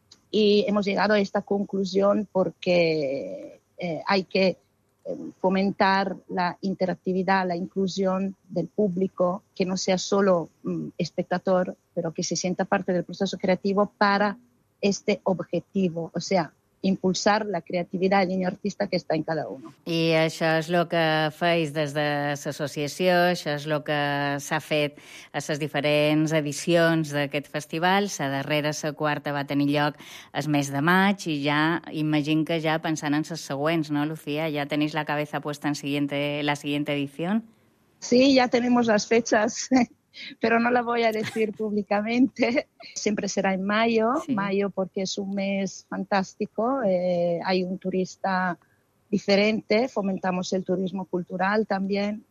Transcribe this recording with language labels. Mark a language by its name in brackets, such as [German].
[Spanish] Y hemos llegado a esta conclusión porque hay que fomentar la interactividad, la inclusión del público, que no sea solo espectador, pero que se sienta parte del proceso creativo para este objetivo, o sea, impulsar la creativitat del niño artista que està en cada uno. [Catalan] I això és el que feis des de l'associació, això és el que s'ha fet a les diferents edicions d'aquest festival. La darrera, la quarta, va tenir lloc el mes de maig i ja imagino que ja pensant en les següents, no, Lucía? Ja tenís [Spanish] la cabeza puesta en la siguiente edició? Sí, [Catalan] ja tenim les [Spanish] fechas, però no la voy a decir públicamente. Siempre será en mayo, sí. Mayo porque es un mes fantástico. Hay un turista diferente, fomentamos el turismo cultural también.